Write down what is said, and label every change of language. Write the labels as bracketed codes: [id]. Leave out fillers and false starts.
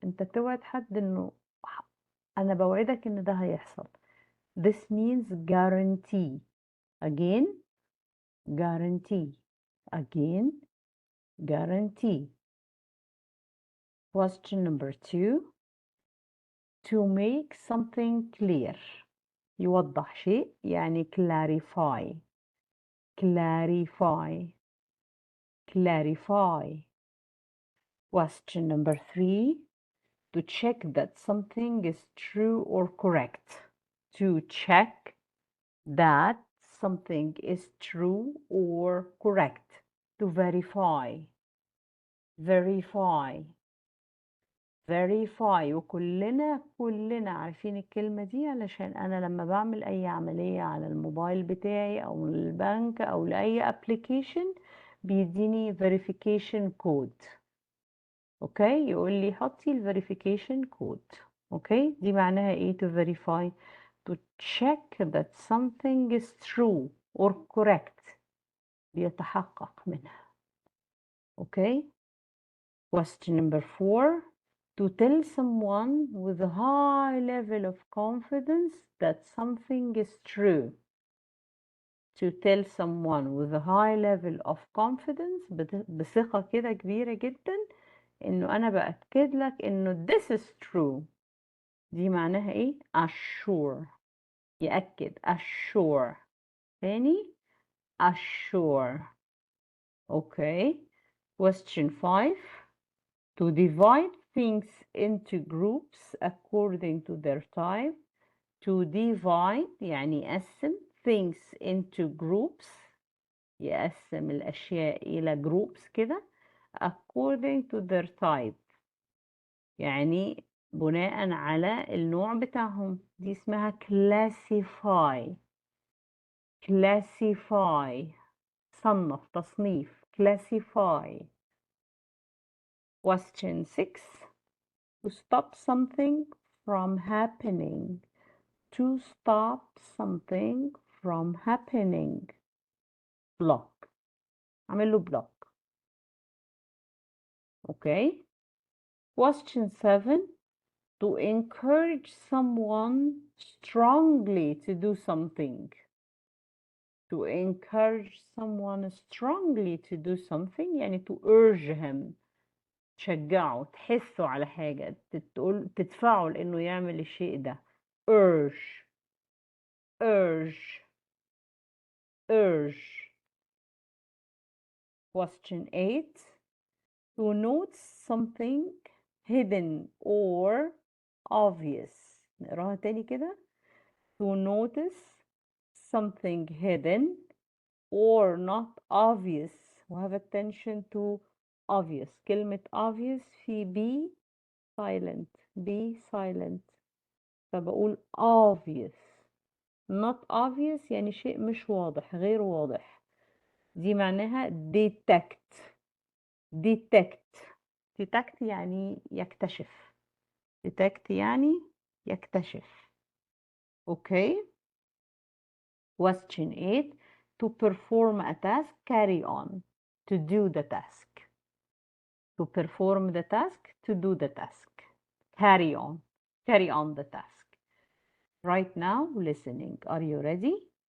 [ar] انت توعد حد انه انا بوعدك ان ده هيحصل. [en] This means guarantee. Again, guarantee. Again, guarantee. Question number 2. To make something clear. [ar] يوضح شيء يعني clarify. [en] Clarify. Clarify. Question number 3. To check that something is true or correct. To check that something is true or correct. To verify. Verify. verify. [ar] وكلنا عارفين الكلمة دي علشان أنا لما بعمل أي عملية على الموبايل بتاعي أو البنك أو لأي application بيديني verification code. أوكي، يقول لي حطي ال verification code. [en] okay, [ar] دي معناها إيه [en] to verify؟ to check that something is true or correct. [ar] بيتحقق منها. أوكي. [en] Question number 4. To tell someone with a high level of confidence that something is true. To tell someone with a high level of confidence [ar] بثقة كده كبيرة جدا إنه أنا بأكد لك إنه [en] this is true. [ar] دي معناها إيه؟ assure. [en] يأكد assure. تاني assure. Okay. Question 5. To divide things into groups according to their type. To divide [ar] يعني يقسم [en] things into groups. [ar] يقسم الأشياء إلى groups كده [en] according to their type. [ar] يعني بناء على النوع بتاعهم. دي اسمها classify. classify. صنف تصنيف. [en] classify. Question 6. To stop something from happening. To stop something from happening. block. [ar] أعمل له [en] block. Okay. Question 7. To encourage someone strongly to do something. To encourage someone strongly to do something يعني to urge him. [ar] تشجعه، تحسه على حاجة، تدفعه لإنه يعمل الشيء ده. [en] urge urge urge. Question 8. To note something hidden or obvious. [ar] نقراها تاني كده. [en] To notice something hidden or not obvious. وهave attention to obvious. كلمة obvious في be silent. [ar] فبقول obvious. [en] not obvious [ar] يعني شيء مش واضح، غير واضح. دي معناها detect يعني يكتشف. detect يعني يكتشف. [en] Okay. Question 8. To perform a task, carry on. To do the task. To perform the task, to do the task. Carry on. Carry on the task. Right now, listening. Are you ready?